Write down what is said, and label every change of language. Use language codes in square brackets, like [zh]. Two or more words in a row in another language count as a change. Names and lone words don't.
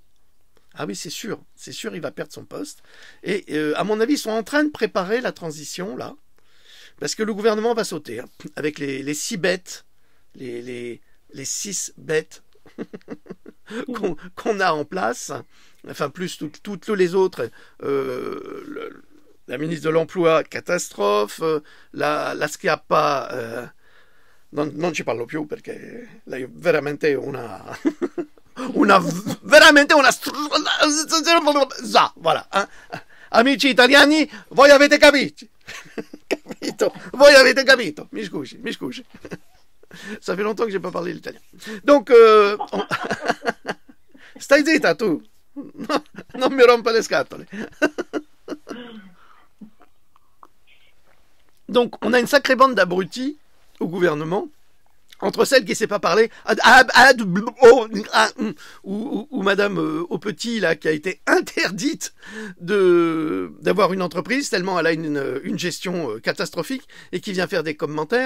[fr] Ah oui, c'est sûr, il va perdre son poste. Et à mon avis, ils sont en train de préparer la transition, là, Parce que le gouvernement va sauter, hein, avec les 6 bêtes, les 6 bêtes qu'on a en place, enfin plus toutes les autres, la ministre de l'Emploi, catastrophe, la Schiappa, [it] non ci parlo più perché lei veramente veramente una [fr] voilà, hein? [it] Amici italiani, voi avete capito. Capito? Voi avete capito. Mi scusi. [fr] Ça fait longtemps que j'ai pas parlé l'italien. Donc, [it] stai zitta tu. No, non mi rompa le scatole. [fr] Donc, on a une sacrée bande d'abrutis au gouvernement, entre celle qui ne sait pas parler, ou Madame au petit, là, qui a été interdite d'avoir une entreprise, tellement elle a une gestion catastrophique, et qui vient faire des commentaires.